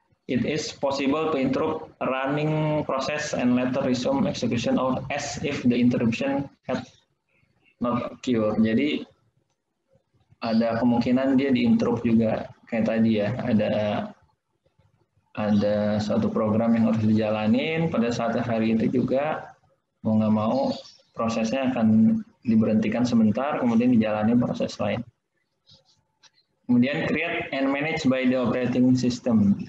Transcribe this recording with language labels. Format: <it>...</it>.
<en>It is possible to interrupt running process and later resume execution as if the interruption had not occurred.</en> <id>Jadi ada kemungkinan dia diinterrupt juga kayak tadi ya, ada suatu program yang harus dijalanin pada saat hari itu juga, mau nggak mau prosesnya akan diberhentikan sebentar, kemudian dijalani proses lain.</id> <en>Kemudian create and manage by the operating system.</en>